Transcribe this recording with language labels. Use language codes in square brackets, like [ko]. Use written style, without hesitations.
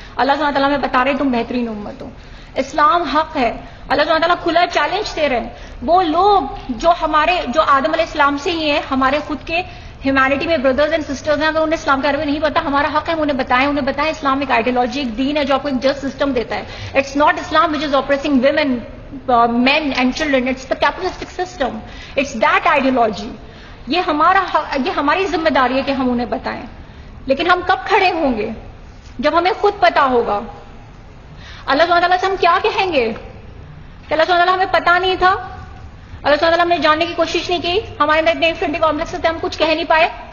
[ur] اللہ سبحانہ تعالیٰ میں بتا رہے تم بہترین امت ہو, اسلام حق ہے. اللہ سبحانہ تعالیٰ کھلا چیلنج دے رہے ہیں. وہ لوگ جو آدم علیہ السلام سے ہی ہیں, ہمارے خود کے ہیومینٹی میں بردرز اینڈ سسٹرز ہیں, اگر انہیں اسلام کے بارے میں نہیں پتا, ہمارا حق ہے ہم انہیں بتائیں. اسلام ایک آئیڈیالوجی, ایک دین ہے جو آپ کو ایک جسٹ سسٹم دیتا ہے. [en] It's not Islam which is oppressing women, men and children, it's the capitalistic system, it's that ideology. [ur] یہ ہماری ذمہ داری ہے کہ ہم انہیں بتائیں. لیکن ہم کب کھڑے ہوں گے؟ جب ہمیں خود پتا ہوگا. اللہ سبحانہ تعالیٰ سے ہم کیا کہیں گے کہ اللہ سبحانہ تعالیٰ ہمیں پتا نہیں تھا, اللہ سبحانہ تعالیٰ نے جاننے کی کوشش نہیں کی, ہمارے اندر اتنے انفینٹی کمپلیکس تھے ہم کچھ کہہ نہیں پائے.